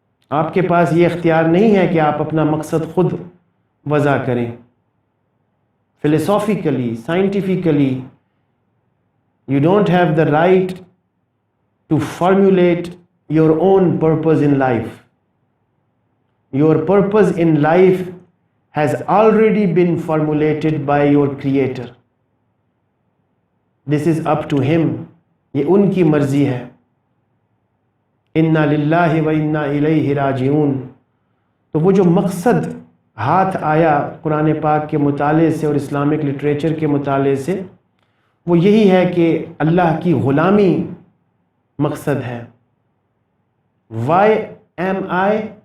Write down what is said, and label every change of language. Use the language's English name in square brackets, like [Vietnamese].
[Urdu] آپ کے پاس یہ اختیار نہیں ہے کہ آپ اپنا مقصد خود وضع کریں۔ فلسافیکلی، scientifically, [English] you don't have the right to formulate your own purpose in life. Your purpose in life has already been formulated by your creator. This is up to him. [Urdu] یہ ان کی مرضی ہے۔ [Arabic] اِنَّا لِلَّهِ وَإِنَّا إِلَيْهِ راجعون۔ [Urdu] تو وہ جو مقصد ہاتھ آیا قرآن پاک کے مطالعے سے اور اسلامک لٹریچر کے مطالعے سے، وہ یہی ہے کہ اللہ کی غلامی مقصد ہے۔ [English] Why am I